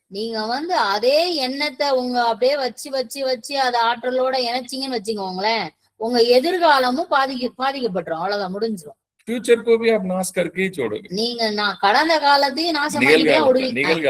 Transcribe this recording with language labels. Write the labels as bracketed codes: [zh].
[ta] நீங்க வந்து அதே எண்ணத்தை உங்க அப்படியே வச்சு அத ஆற்றலோட இணைச்சிங்கன்னு வச்சுக்கோங்களேன், உங்க எதிர்காலமும் பாதிக்கப்பட்டுரும், அவ்வளவுதான், முடிஞ்சிடும். [hi] फ्यूचर को भी आप नाश करके ही छोड़ोगे. [ta] நீங்க கடந்த காலத்தையும் நாசம் பண்ணிட்டே ஓடுவீங்க.